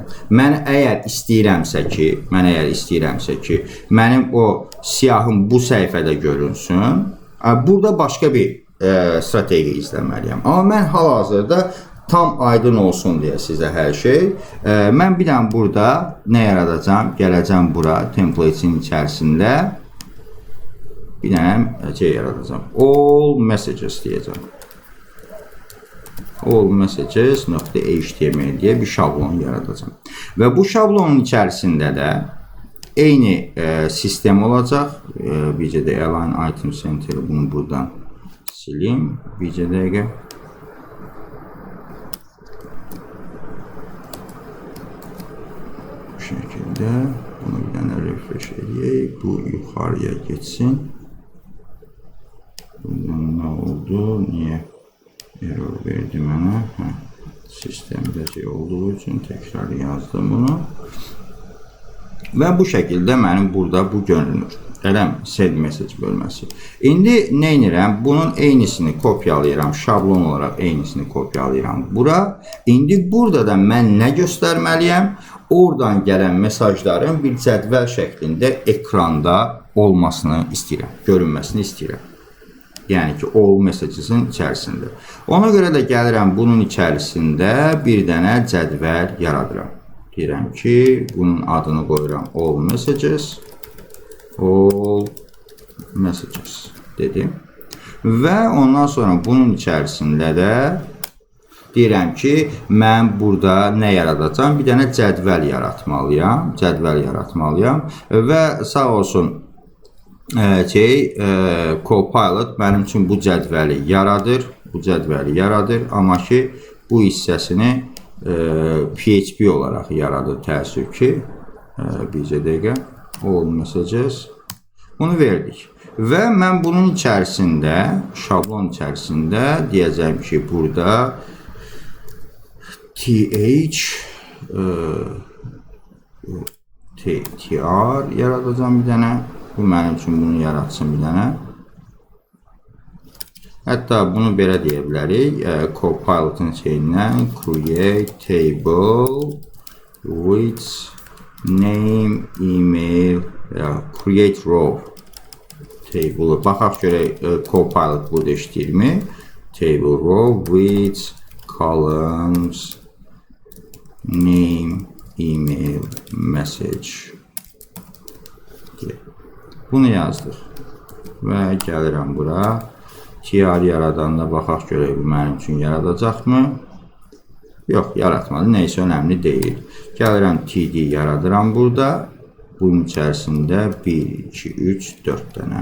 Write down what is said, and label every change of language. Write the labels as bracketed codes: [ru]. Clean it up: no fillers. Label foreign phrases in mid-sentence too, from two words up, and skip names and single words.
[az] Mən əgər istəyirəmsə ki, mənim o siyahım bu səhifədə görünsün, burada başqa bir strategiya izləməliyəm. Amma mən hal-hazırda tam aydın olsun deyə sizə hər şey. Mən bir dənə burada nə yaradacam? Gələcəm bura, template'in içərisində bir dənə şey yaradacam. All messages deyəcəm. All messages.html deyə bir şablon yaradacam. Və bu şablonun içərisində də eyni sistem olacaq. Bircə də [en] align item center, [az] bunu buradan silim. Bircə dəqiqə. Şəkildə bunu bir dənə refresh edək. Bu yuxarıya geçsin. Buradan nə oldu? Niyə error verdi mənə? Sistemdə şey olduğu üçün təkrar yazdım bunu. Və bu şəkildə mənim burada bu görünür. [en] Send message [az] bölməsi. İndi nə edirəm? Bunun eynisini kopyalayıram. Şablon olaraq eynisini kopyalayıram bura. İndi burada da mən nə göstərməliyəm? Oradan gələn mesajların bir cədvəl şəklində ekranda olmasını istəyirəm, görünməsini istəyirəm. Yəni ki, all messages'in içərisində. Ona görə də gəlirəm bunun içərisində bir dənə cədvəl yaradıram. Deyirəm ki, bunun adını qoyuram all messages dedim. Və ondan sonra bunun içərisində də deyirəm ki, mən burada nə yaradacam? Bir dənə cədvəl yaratmalıyam. Və sağ olsun Copilot mənim üçün bu cədvəli yaradır. Amma ki, bu hissəsini PHP olaraq yaradır, təəssüf ki. Bircə dəqiqə. All messages. Bunu verdik. Və mən bunun içərisində, şablon içərisində deyəcəm ki, burada tr yaradacam bir dənə. Bu mənim üçün bunu yaratsın bir dənə. Hətta bunu belə deyə bilərik. Copilot'ın şeyindən [en] create table with name, email, create row table. [az] Baxaq görək Copilot burada işləyirmi? [en] Table row with columns, name, email, message. [az] Bunu yazdıq. Və gəlirəm bura. TR yaradanda baxaq görək bu mənim üçün yaradacaqmı? Yox, yaratmadı. Neysə, önəmli deyil. Gəlirəm TD yaradıram burada. Bunun içərisində 1, 2, 3, 4 dənə.